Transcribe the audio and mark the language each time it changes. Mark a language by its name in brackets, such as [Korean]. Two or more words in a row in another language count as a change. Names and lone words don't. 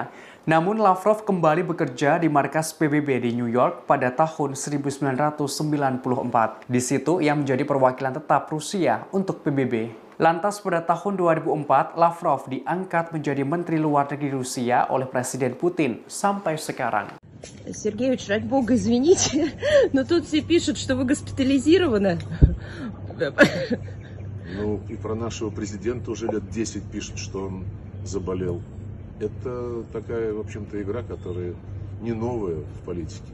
[Indonesian] Namun Lavrov kembali bekerja di markas PBB di New York pada tahun 1994. Di situ ia menjadi perwakilan tetap Rusia untuk PBB. Lantas pada tahun 2004, Lavrov diangkat menjadi Menteri Luar Negeri Rusia oleh Presiden Putin sampai sekarang. [Russian] Сергеевич, ради бога, извините, но тут все пишут, что вы госпитализированы. Ну, и про нашего президента уже лет 10 пишут, что он заболел. Это такая, в общем-то, игра, которая не новая в политике.